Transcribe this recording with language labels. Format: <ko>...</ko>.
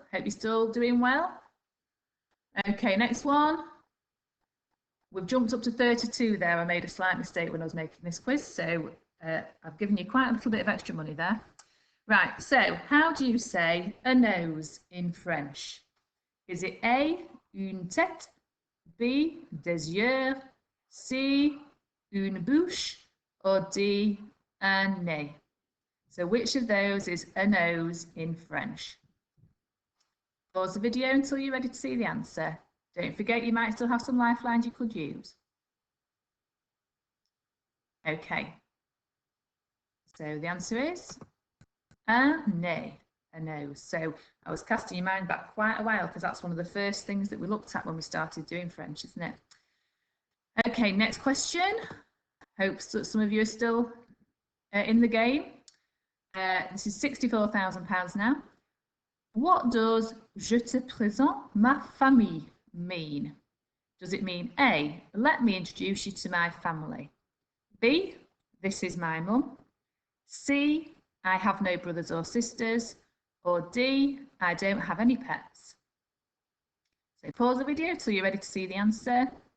<en>Hope you're still doing well. Okay, next one. We've jumped up to 32 there. I made a slight mistake when I was making this quiz, so I've given you quite a little bit of extra money there. Right, so how do you say a nose in French? Is it A, une tête, B, des yeux, C, une bouche, or D, un nez? So which of those is a nose in French? Pause the video until you're ready to see the answer. Don't forget you might still have some lifelines you could use. Okay. So the answer is a nose. So I was casting your mind back quite a while because that's one of the first things that we looked at when we started doing French, isn't it? Okay, next question. Hope that some of you are still in the game. This is £64,000 now. What does</en> <fr>je te présente ma famille</fr> <en>mean? Does it mean A, let me introduce you to my family? B, this is my mum? C, I have no brothers or sisters? Or D, I don't have any pets? So pause the video till you're ready to see the answer.</en>